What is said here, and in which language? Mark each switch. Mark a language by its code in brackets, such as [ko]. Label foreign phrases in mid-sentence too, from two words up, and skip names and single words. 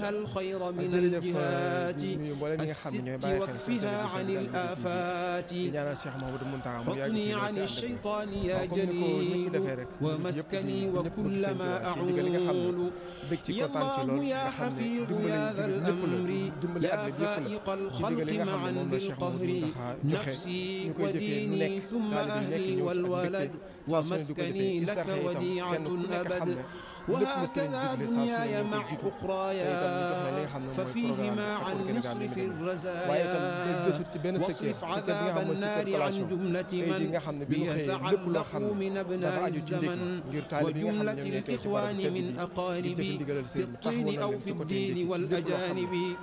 [wo] jërëjëf nuyu mboolem ñi nga xam ne ñooy bàyyi xel seen télévision di ñaanal Cheikh Mouhamadoul Mountakha mu yàgg fi ñëw ci ànd ak comme ni ko defee rek yëpp bëgg seen ci ndigal li nga xam ne bëgg ci kontaan ci lool nga xam ne dimbali àdduna bi yëpp la ci ndigal li nga xam ne moom la Cheikh Mouhamadoul Mountakha joxe ñu koy jëfee lu nekk [ar] ثمري والولد ومسكني لك وديعة أبد وهكذا دنياي مع أخرايا ففيهما عن نصرف الرزايا واصرف عذاب النار عن جملة من يتعلق من أبناء الزمن وجملة الإخوان من أقاربي في الطين أو في الدين والأجانب